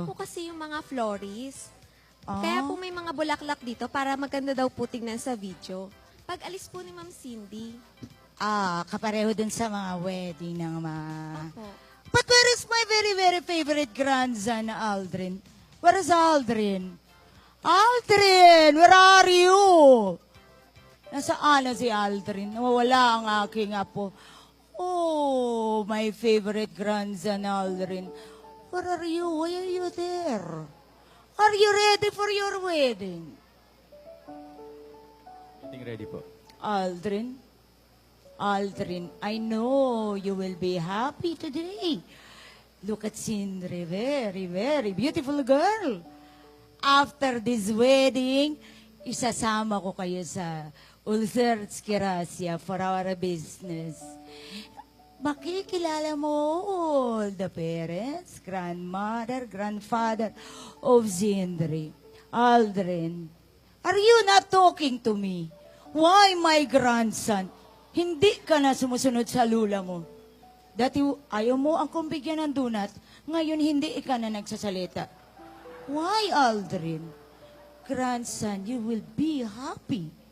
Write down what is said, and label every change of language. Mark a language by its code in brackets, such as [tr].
[tl] na po kasi yung mga florist. Ah. Kaya po may mga bulaklak dito para maganda daw po tignan sa video. Pag alis po ni Ma'am Cindy. Kapareho dun sa mga wedding ng mga... Opo. [en] But where is my very, very favorite grandson, Aldrin? Where is Aldrin? Aldrin, where are you? [tl] Nasaan na si Aldrin? Nawawala ang aking apo. [en] Oh, my favorite grandson, Aldrin. Where are you? Why are you there? Are you ready for your wedding? Ready po. Aldrin? Aldrin, I know you will be happy today. Look at Sindri, very, very beautiful girl. [tl] After this wedding, isasama ko kayo sa Ulcer's Kirasia [en] for our business. [tl] Makikilala mo [en] all the parents, grandmother, grandfather [tl] of Sindri. [en] Aldrin, are you not talking to me? Why, my grandson, [tl] hindi ka na sumusunod sa lula mo? Dati ayaw mo ang kumbigyan ng donut, ngayon hindi ka na nagsasalita. [en] Why, Aldrin? Grandson, you will be happy.